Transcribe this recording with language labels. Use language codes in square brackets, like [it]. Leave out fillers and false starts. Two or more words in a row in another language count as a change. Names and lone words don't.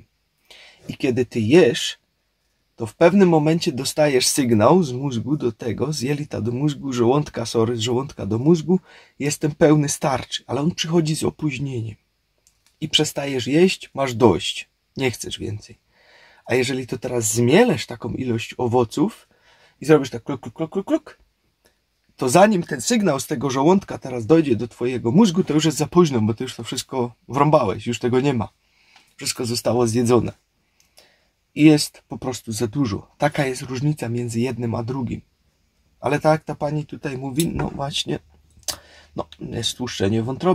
[pl] I kiedy ty jesz, to w pewnym momencie dostajesz sygnał z mózgu do tego, z jelita do mózgu, z żołądka do mózgu, jestem pełny, starczy, ale on przychodzi z opóźnieniem. I przestajesz jeść, masz dość, nie chcesz więcej. A jeżeli to teraz zmielesz taką ilość owoców i zrobisz tak kluk, kluk, kluk, kluk, kluk, to zanim ten sygnał z tego żołądka teraz dojdzie do twojego mózgu, to już jest za późno, bo ty już to wszystko wrąbałeś, już tego nie ma. Wszystko zostało zjedzone. i jest po prostu za dużo. Taka jest różnica między jednym a drugim. Ale tak jak ta pani tutaj mówi, no właśnie, no jest tłuszczenie wątroby.